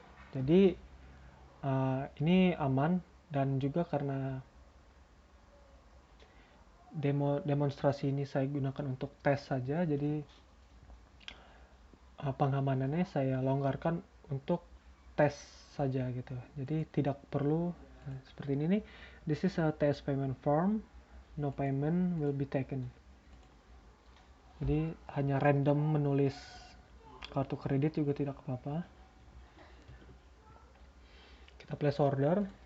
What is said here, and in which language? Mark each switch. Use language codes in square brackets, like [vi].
[id] Jadi ini aman, dan juga karena demonstrasi ini saya gunakan untuk tes saja, jadi pengamanannya saya longgarkan untuk tes saja gitu. Jadi tidak perlu seperti ini nih. [en] This is a test payment form. No payment will be taken. [id] Jadi hanya random menulis kartu kredit juga tidak apa-apa. Kita [en] place order.